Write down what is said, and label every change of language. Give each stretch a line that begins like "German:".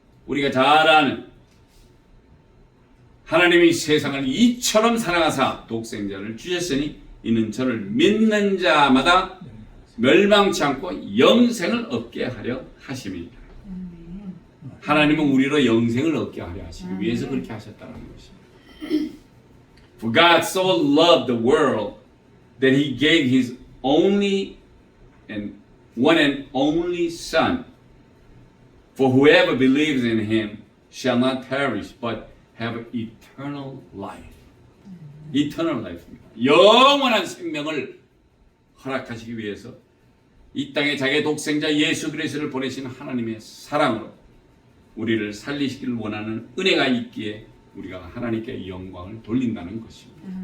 Korean: 우리가 잘 아는 하나님이 세상을 이처럼 사랑하사 독생자를 주셨으니 이는 저를 믿는 자마다 멸망치 않고 영생을 얻게 하려 하심이니라. 하나님은 우리로 영생을 얻게 하려 하시기 위해서 그렇게 하셨다는 것입니다.
English: For God so loved the world that he gave his only and one and only Son, for whoever believes in him shall not perish but have eternal life. Eternal life입니다.
Korean: 영원한 생명을 허락하시기 위해서 이 땅에 자기의 독생자 예수 그리스도를 보내신 하나님의 사랑으로 우리를 살리시기를 원하는 은혜가 있기에 우리가 하나님께 영광을 돌린다는 것입니다.